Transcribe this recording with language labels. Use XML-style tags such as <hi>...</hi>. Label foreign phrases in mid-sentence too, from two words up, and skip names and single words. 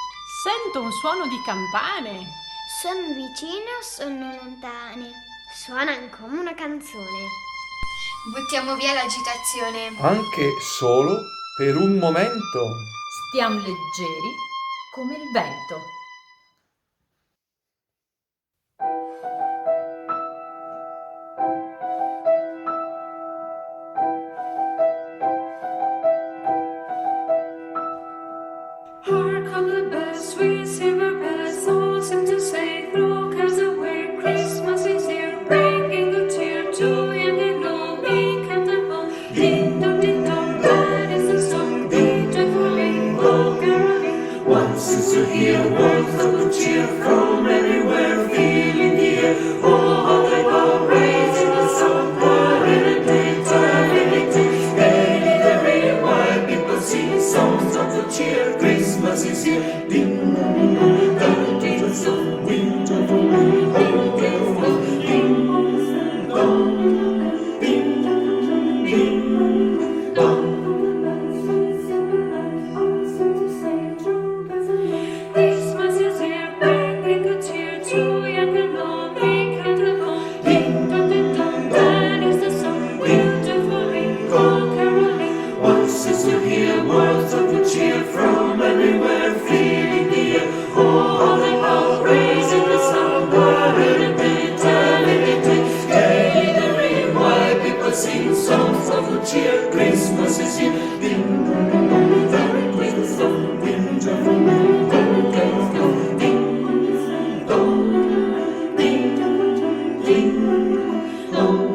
<it>Sento un suono di campane, Sono vicine o sono lontane? Suonano come una canzone. Buttiamo via l'agitazione. Anche solo per un momento. Stiamo leggeri come il vento.</it> <en>Hark on the bells, sweet silver bells, all seem to say, throw cares away, Christmas is here, bringing good cheer to young and old, meek and bold. Ding dong, that is the song, be joyful, ring, oh caroling. One seems to hear words of good cheer from everywhere, feeling the air. Oh, how they go, raising the song, whirling and day, turning it to daily the radio, while people sing songs of good cheer. Christmas is here, ding dong, ding dong, winter for me, oh, careful, ding dong, ding dong. Christmas is here, bringing good cheer to young and old, meek and bold. Ding dong, that is the song, beautiful ring, oh caroling. One seems to hear words of good cheer from everywhere, feeling the air. Oh, how they bow, raising the sun, whirling and day, turning it to daily the ring, while people sing songs of good cheer. Christmas is here, ding dong, Christmas song, winter for me, oh, careful, ding dong, ding ding dong.</en>